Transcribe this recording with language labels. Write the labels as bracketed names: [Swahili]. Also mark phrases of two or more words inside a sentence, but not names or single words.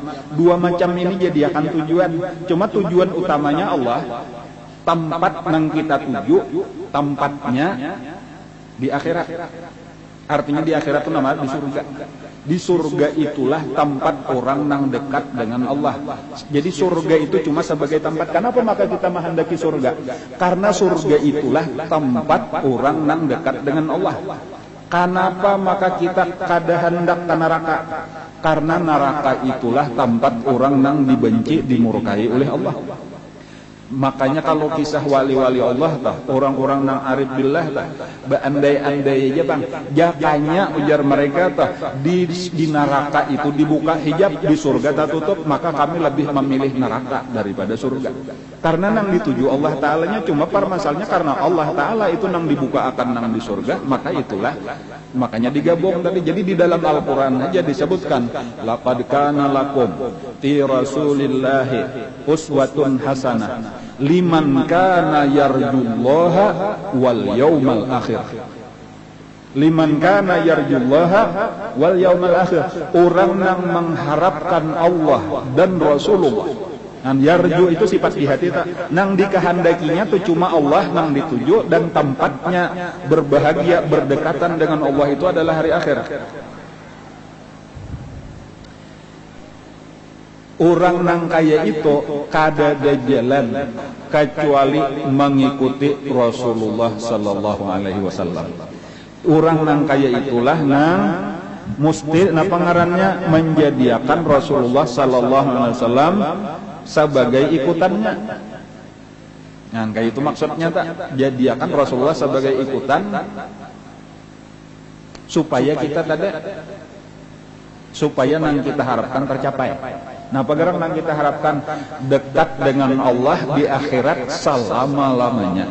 [Banjar] Dua macam ini jadi akan tujuan. Cuma tujuan utamanya Allah, tempat nang kita tuju, tempatnya di akhirat. Artinya di akhirat itu namanya di surga. Di surga itulah tempat orang nang dekat dengan Allah. Jadi surga itu cuma sebagai tempat. Kenapa maka kita menghendaki surga? Karena surga itulah tempat orang nang dekat dengan Allah. Kenapa maka kita kada hendak ke neraka? Karena neraka itulah tempat orang nang dibenci, dimurkai oleh Allah. Makanya kalau kisah wali-wali Allah orang-orang nang [Arabic] عارف بالله [Banjar] beandai-andai aja bang, jakanya ujar mereka di neraka itu dibuka hijab, di surga tertutup, maka kami lebih memilih neraka daripada surga. Karena nang dituju Allah Ta'alanya, cuma permasalahnya karena Allah Ta'ala itu nang dibuka akan nang di surga, maka itulah makanya digabung tadi. Jadi di dalam Al-Quran aja disebutkan [Arabic] لقد كان لكم في رسول الله أسوة حسنة لمن كان يرجو الله و اليوم الآخر. لمن كان يرجو الله و اليوم الآخر. [Banjar] Orang yang mengharapkan Allah dan Rasulullah. Nang yarju itu sifat di hati tak. Nang dikehandakinya tuh cuma Allah nang dituju, dan tempatnya berbahagia berdekatan dengan Allah itu adalah hari akhirat. Orang nang kaya itu kada ada jalan kecuali mengikuti Rasulullah [Arabic] صلى الله عليه وسلم. [Banjar] Orang nang kaya itulah nang mesti napa ngarannya menjadikan Rasulullah [Arabic] صلى الله عليه وسلم [Banjar] sebagai ikutannya. Nah, kayak itu maksudnya tak, jadikan Rasulullah sebagai ikutan supaya kita supaya nang kita harapkan tercapai. Nah, pagarang nang kita harapkan dekat dengan Allah di akhirat selama-lamanya.